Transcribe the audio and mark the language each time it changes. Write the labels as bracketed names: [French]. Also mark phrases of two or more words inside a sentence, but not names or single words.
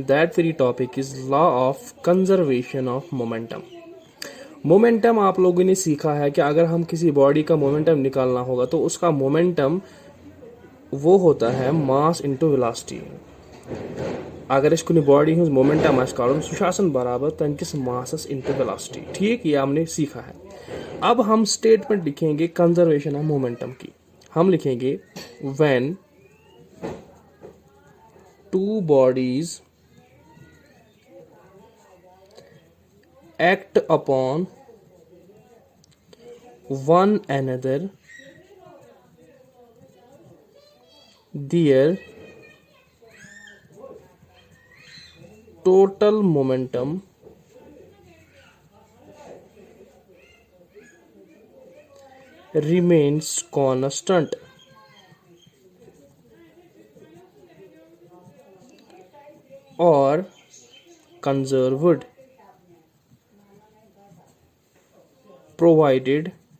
[English] That very topic is law of conservation of momentum. [Hindi] मोमेंटम आप लोगों ने सीखा है कि अगर हम किसी बॉडी का मोमेंटम निकालना होगा तो उसका मोमेंटम वो होता है [English] mass into velocity. [Kashmiri] अगर इस कुछ बॉडी हूँ मोमेंटम कड़न सह बराबर तम किस मासस [English] into velocity. [Hindi] ठीक, ये हमने सीखा है। अब हम स्टेटमेंट लिखेंगे [English] conservation of momentum [Hindi] की। हम लिखेंगे [English] when two bodies act upon one another, their total momentum remains constant or conserved, provided